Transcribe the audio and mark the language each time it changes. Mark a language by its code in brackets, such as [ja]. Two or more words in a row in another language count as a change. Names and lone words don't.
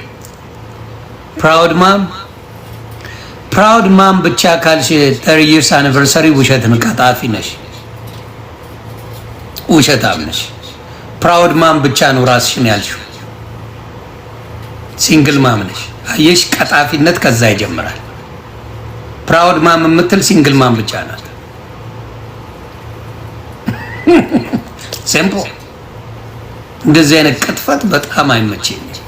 [en] Proud mom [am] ብቻ ካልሽ [en] 30 years anniversary [am] ውሸት ነው። ቀጣፊ ነሽ፣ ውሸታም ነሽ። [en] proud mom [am] ብቻ ነው ራስሽን ያልሽው። [en] single mom [am] ነሽ። አየሽ፣ ቀጣፊነት ከዛ ይጀምራል። [en] proud mom [am] የምትል [en] single mom [am] ብቻ ናት። ሲምፕል እንደዚህ አይነት ቅጥፈት በጣም አይመቸኝም።